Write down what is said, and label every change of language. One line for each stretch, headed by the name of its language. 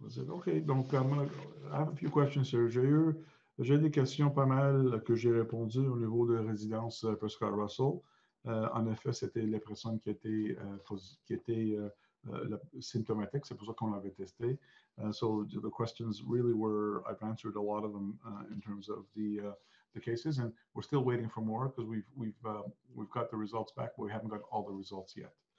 English: OK, donc, I have a few questions here.
French: J'ai des questions pas mal que j'ai répondu au niveau de résidence Prescott Russell. En effet, c'était les personnes qui étaient symptomatic, c'est pour ça qu'on l'avait testé.
English: So the questions really were, I've answered a lot of them in terms of the cases, and we're still waiting for more because we've got the results back, but we haven't got all the results yet.